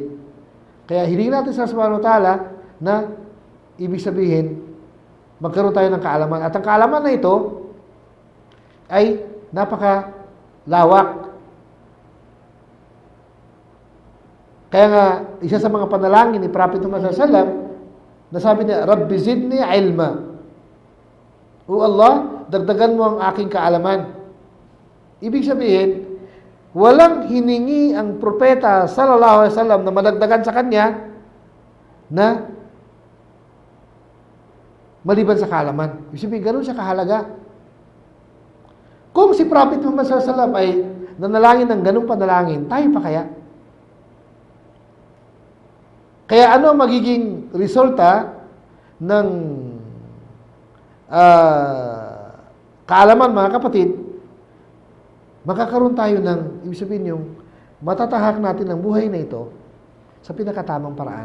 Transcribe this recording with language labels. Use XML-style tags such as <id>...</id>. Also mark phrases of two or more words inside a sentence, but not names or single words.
<tl>Kaya hilingin natin sa</tl> <ar>سبحانه وتعالى</ar> <tl>na ibig sabihin, magkaroon tayo ng kaalaman. At ang kaalaman na ito ay napakalawak. Kaya nga, isa sa mga panalangin ni Prophet Muhammad</tl> <ar>صلى الله عليه وسلم,</ar> <tl>nasabi niya,</tl> <ar>رب زدني علما.</ar> <tl>O Allah, dagdagan mo ang aking kaalaman. Ibig sabihin, walang hiningi ang propeta</tl> <ar>صلى الله عليه وسلم</ar> <tl>na madagdagan sa kanya na maliban sa kaalaman. Ibig sabihin, ganun siya kahalaga. Kung si Prophet Muhammad</tl> <ar>صلى الله عليه وسلم</ar> <tl>ay nanalangin ng ganung panalangin, tayo pa kaya? Kaya ano ang magiging resulta ng kaalaman, mga kapatid? Makakaroon tayo ng, ibig sabihin yung matatahak natin ang buhay na ito sa pinakatamang paraan.</tl>